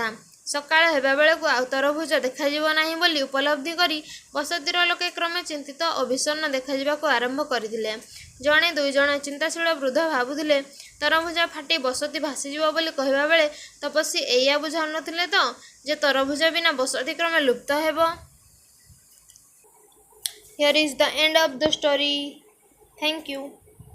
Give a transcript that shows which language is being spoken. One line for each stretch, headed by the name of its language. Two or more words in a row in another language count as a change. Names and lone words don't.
Odia: ସକାଳ ହେବା ବେଳକୁ ଆଉ ତରଭୁଜ ଦେଖାଯିବ ନାହିଁ ବୋଲି ଉପଲବ୍ଧି କରି ବସତିର ଲୋକେ କ୍ରମେ ଚିନ୍ତିତ ଓ ବିଷଣ୍ଣ ଦେଖାଯିବାକୁ ଆରମ୍ଭ କରିଥିଲେ। ଜଣେ ଦୁଇ ଜଣ ଚିନ୍ତାଶୀଳ ବୃଦ୍ଧ ଭାବୁଥିଲେ, ତରଭୁଜ ଫାଟି ବସତି ଭାସିଯିବ ବୋଲି କହିବା ବେଳେ ତପସ୍ୱୀ ଏଇଆ ବୁଝାଉନଥିଲେ ତ ଯେ ତରଭୁଜ ବିନା ବସତି କ୍ରମେ ଲୁପ୍ତ ହେବ।
English: Here is the end of the story. Thank you.